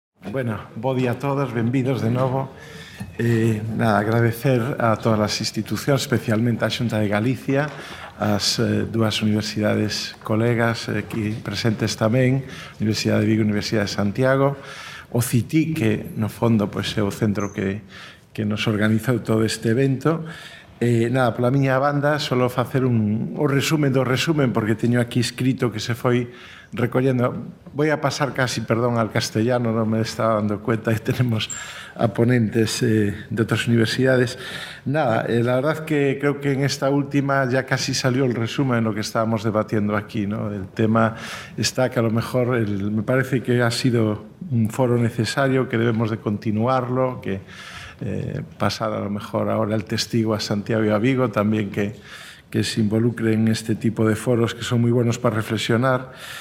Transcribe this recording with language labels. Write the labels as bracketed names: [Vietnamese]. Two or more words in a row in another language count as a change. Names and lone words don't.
[Galician] Bueno, bo día a todos, benvidos de novo. Agradecer a todas as institucións, especialmente a Xunta de Galicia, as dúas universidades colegas aquí presentes tamén, Universidade de Vigo e Universidade de Santiago, o CITI, que no fondo é o centro que nos organizou todo este evento. Pola miña banda, solo facer o resumen do resumen, porque teño aquí escrito que se foi recollendo. [Spanish] Voy a pasar casi, perdón, al castellano, non me estaba dando cuenta que tenemos a ponentes de otras universidades. La verdad que creo que en esta última ya casi salió el resumen de lo que estábamos debatiendo aquí, ¿no? El tema está que a lo mejor me parece que ha sido un foro necesario, que debemos de continuarlo, que pasar a lo mejor ahora el testigo a Santiago y a Vigo también que se involucren en este tipo de foros que son muy buenos para reflexionar.